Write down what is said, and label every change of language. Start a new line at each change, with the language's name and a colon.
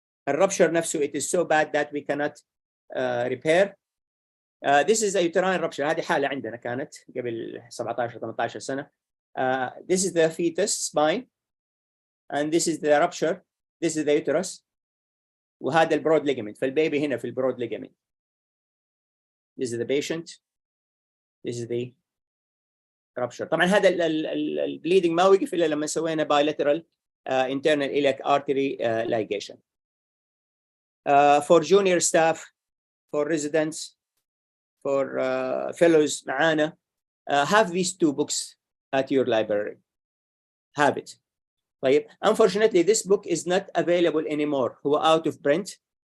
Arabic: الرupture نفسه
English: it is so bad that we cannot repair. This is a uterine rupture.
Arabic: هذه حالة عندنا كانت قبل 17-18 سنة.
English: This is the fetus spine and this is the rupture. This is the uterus.
Arabic: وهذا البرود ligament. فالبيبي هنا في البرود ligament.
English: This is the patient. This is the rupture. طبعا هذا bleeding
Arabic: ما وقف إلا لما سوينا
English: bilateral internal iliac artery ligation. For junior staff, for residents, for fellows معانا, have these 2 books at your library. Have it. طيب. Unfortunately, this book is not available anymore. هو out of print.